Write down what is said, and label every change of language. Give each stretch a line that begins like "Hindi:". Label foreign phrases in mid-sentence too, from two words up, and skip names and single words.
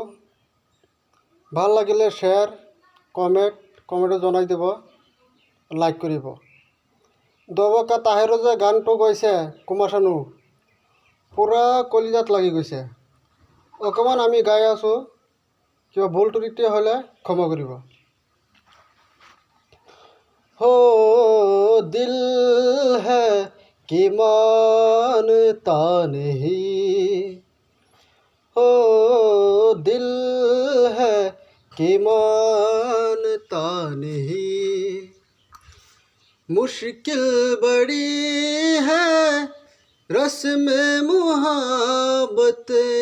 Assamese: ভাল লাগিলে শ্বেয়াৰ কমেণ্টত জনাই দিব, লাইক কৰিব। দবকা তাহেৰে যে গানটো গাইছে কুমাৰ চানু, পূৰা কলিজাত লাগি গৈছে। অকণমান আমি গাই আছোঁ, কিবা ভুল ত্ৰুটি হ'লে ক্ষমা কৰিব।
Hindi: हो दिल है कि मानता नहीं, हो दिल है कि मानता नहीं, मुश्किल बड़ी है रस्म मुहब्बत